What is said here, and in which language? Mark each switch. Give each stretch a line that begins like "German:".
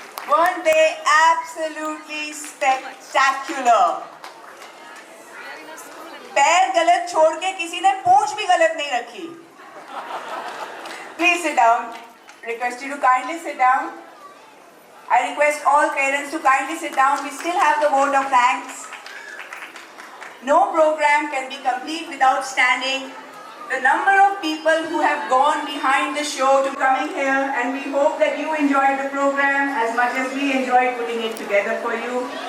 English: Weren't they absolutely spectacular?
Hindi: पैर गलत छोड़ के किसी ने पूंछ भी गलत नहीं रखी.
English: Please sit down. Request you to kindly sit down. I request all parents to kindly sit down. We still have the vote of thanks. No program can be complete without standing. The number of people who have gone behind the show to coming here, and we hope that you enjoyed the program as much as we enjoyed putting it together for you.